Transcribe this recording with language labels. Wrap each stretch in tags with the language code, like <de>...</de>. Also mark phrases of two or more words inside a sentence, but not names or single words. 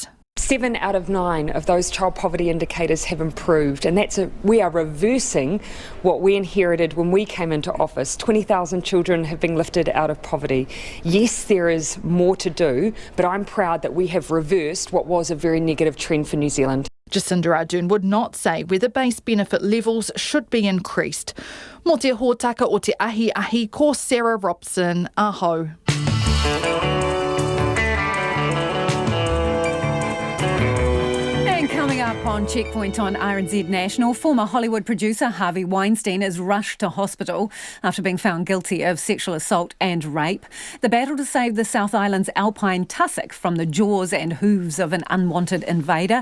<en>7 out of 9 of those child poverty indicators have improved, and we are reversing what we inherited when we came into office. 20,000 children have been lifted out of poverty. Yes, there is more to do, but I'm proud that we have reversed what was a very negative trend for New Zealand. Jacinda Ardern would not say whether base benefit levels should be increased.</en> <mi>Mo te hōtaka o te ahi ko Sarah Robson, aho.</mi> <en>Coming up on Checkpoint on RNZ National, former Hollywood producer Harvey Weinstein is rushed to hospital after being found guilty of sexual assault and rape. The battle to save the South Island's alpine tussock from the jaws and hooves of an unwanted invader.</en>